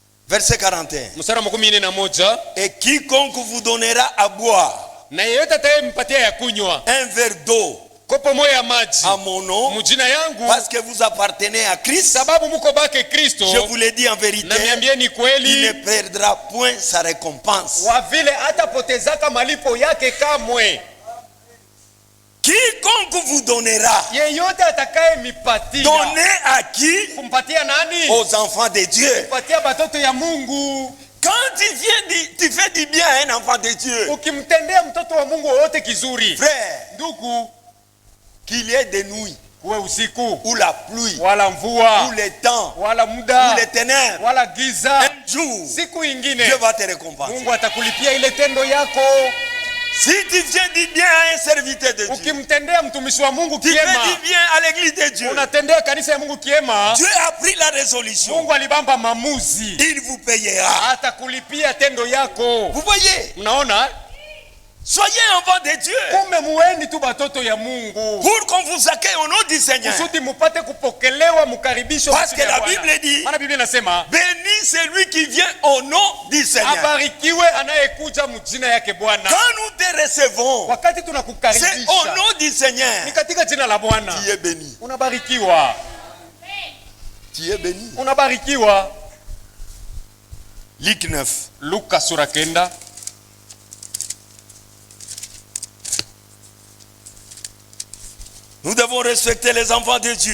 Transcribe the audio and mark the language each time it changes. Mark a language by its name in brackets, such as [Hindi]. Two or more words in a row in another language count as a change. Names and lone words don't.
[French] Verset 41. [Swahili] mstari wa 41. [French] Et quiconque vous donnera à boire [Swahili] Na yeyote atakayempatia ya kunywa [French] un verre d'eau [Swahili] kopo moja ya maji [French] à mon nom, [Swahili] mjina yangu, [French] parce que vous appartenez à Christ, [Swahili] sababu mko bake Kristo, [French] je vous le dis en vérité, [Swahili] na niambieni [French] il ne [Swahili] kweli, [French] perdra point sa récompense. [Swahili] wa vile hatapotezaka malipo yake kamwe. [French] Quiconque vous donnera, [Swahili] Yeyote atakaye mipatia, [French] donnez à qui? [Swahili] kumpatia nani? [French] Aux enfants de Dieu. [Swahili] Kumpatia batoto ya Mungu. [French] Quand tu fais du bien à un enfant de Dieu, [Swahili] Ukimtendea mtoto wa Mungu wote kizuri, [French] frère, [Swahili] ndugu, [French] qu'il y ait des nuits, [Swahili] kuwe usiku [French] ou la pluie, [Swahili] wala mvua [French] ou le temps, [Swahili] wala muda [French] ou les ténèbres, [Swahili] wala giza, [French] un jour, [Swahili] siku ingine [French] Dieu va te récompenser. [Swahili] Mungu atakulipia ile tendo yako. [French] Si tu fais du bien à un serviteur de Dieu, [Swahili] Ukimtendea mtumishi wa Mungu [French] tu fais [Swahili] kiema, [French] du bien à l'église de Dieu, [Swahili] unatendea kanisa ya Mungu kiema, [French] Dieu a pris la résolution, [Swahili] Mungu alibamba maamuzi, [French] il vous payera. [Swahili] atakulipia tendo yako. [French] Vous voyez, [Swahili] Mnaona, [French] soyez enfants de Dieu, [Swahili] kumbe muweni tu batoto ya Mungu [French] pour qu'on vous accueille au nom du Seigneur. [Swahili] kusudi mupate kupokelewa, mukaribishwa. [French] Parce que la Bible dit, [Swahili] maana Biblia inasema [French] béni celui qui vient au nom du Seigneur. [Swahili] abarikiwe anayekuja mjina yake Bwana. [French] Quand nous te recevons, [Swahili] Wakati [French] c'est [Swahili] tunakukaribisha [French] au nom du Seigneur. [Swahili] ni katika jina la Bwana, [French] Tu es béni. [Swahili] unabarikiwa, [French] Tu es béni. [Swahili] unabarikiwa. [French] Luc 9. [Swahili] Luka sura 9. [French] Nous devons respecter les enfants de Dieu.